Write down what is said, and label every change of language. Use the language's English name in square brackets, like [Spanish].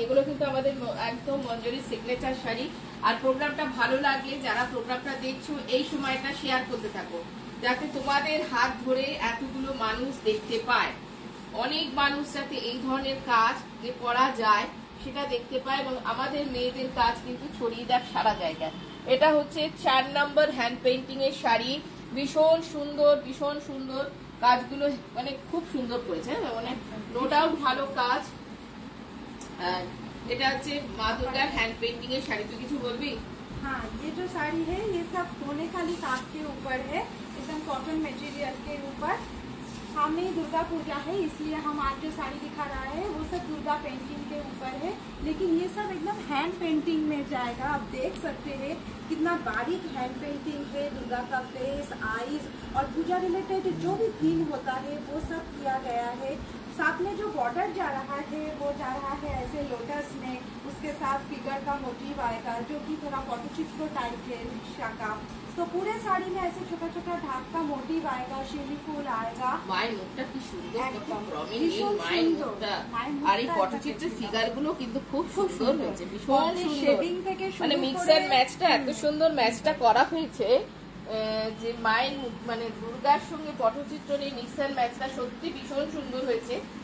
[Bangla] এগুলো কিন্তু আমাদের একদম মঞ্জুরির সিগনেচার শাড়ি। আর প্রোগ্রামটা ভালো লাগলে যারা প্রোগ্রামটা দেখছো এই সময়টা শেয়ার করতে থাকো, যাতে তোমাদের হাত ধরে এতগুলো মানুষ দেখতে পায়, অনেক মানুষ যাতে এই ধরনের কাজ যে করা যায় সেটা দেখতে পায়, এবং আমাদের মেয়েদের কাজ কিন্তু ছড়িয়ে দেয় সারা জায়গায়। এটা হচ্ছে 4 নাম্বার হ্যান্ড পেইন্টিং এর শাড়ি। ভীষণ সুন্দর কাজগুলো, মানে খুব সুন্দর করেছে, মানে নো ডাউট ভালো কাজ। এটা হচ্ছে মা দুর্গার হ্যান্ড পেইন্টিং এর শাড়ি। তুই কিছু বলবি? [Hindi] हाँ, ये जो साड़ी है ये सब सोने खाली काट के ऊपर है, एकदम कॉटन मटेरियल के ऊपर। सामने दुर्गा पूजा है, इसलिए हम आज जो साड़ी दिखा रहा है वो सब दुर्गा पेंटिंग के ऊपर है, लेकिन ये सब एकदम हैंड पेंटिंग में जाएगा। आप देख सकते हैं कितना बारीक हैंड पेंटिंग है, दुर्गा का फेस, आईज और पूजा रिलेटेड जो भी थीम होता है वो सब किया गया है। साथ में जो बॉर्डर जा रहा है वो जा रहा है ऐसे लोटस में, उसके साथ फिगर का मोटिव आएगा जो कि थोड़ा पटचित्र टाइप है रिक्शा का। तो पूरे साड़ी में ऐसे छोटा छोटा ढाक का मोटिव आएगा, शिवली फूल आएगा। [Bangla] মায়ের মুখটা কি সুন্দর, কত প্রমিনেন্ট মায়ের মুখটা, আর এই পটচিত্রের ফিগার গুলো কিন্তু খুব সুন্দর হয়েছে, ভীষণ শেডিং থেকে মানে মিক্স এন্ড ম্যাচটা এত সুন্দর ম্যাচটা করা হয়েছে, যে মায়ের মুখ মানে দুর্গার সঙ্গে পটচিত্র নিয়ে মিক্স এন্ড ম্যাচটা সত্যি ভীষণ সুন্দর হয়েছে।